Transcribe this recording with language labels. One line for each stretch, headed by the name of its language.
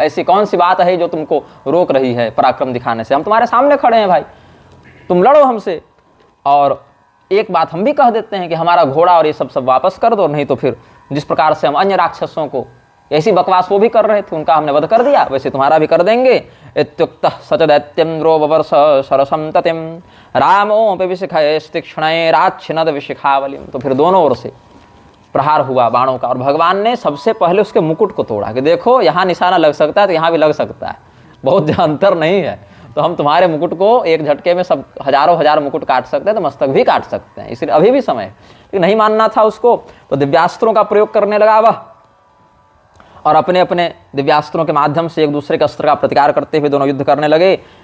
Hindi: ऐसी कौन सी बात है जो तुमको रोक रही है पराक्रम दिखाने से। हम तुम्हारे सामने खड़े हैं भाई, तुम लड़ो हमसे। और एक बात हम भी कह देते हैं कि हमारा घोड़ा और ये सब वापस कर दो, नहीं तो फिर जिस प्रकार से हम अन्य राक्षसों को ऐसी बकवास वो भी कर रहे थे, उनका हमने वध कर दिया, वैसे तुम्हारा भी कर देंगे।
Sanskrit: इत्युक्तः सच दैत्यं रोववर्ष सरसं ततिं रामोऽपि विशिखैस्तीक्ष्णैः राच्छिनद विशिखावलिं।
Hindi: तो फिर दोनों ओर से प्रहार हुआ बाणों का और भगवान ने सबसे पहले उसके मुकुट को तोड़ा कि देखो यहाँ निशाना लग सकता है तो यहाँ भी लग सकता है, बहुत अंतर नहीं है। तो हम तुम्हारे मुकुट को एक झटके में सब हजारों हजार मुकुट काट सकते हैं, तो मस्तक भी काट सकते हैं, इसलिए अभी भी समय है। लेकिन नहीं मानना था उसको, तो दिव्यास्त्रों का प्रयोग करने लगा वह, और अपने अपने दिव्यास्त्रों के माध्यम से एक दूसरे के अस्त्र का प्रतिकार करते हुए दोनों युद्ध करने लगे।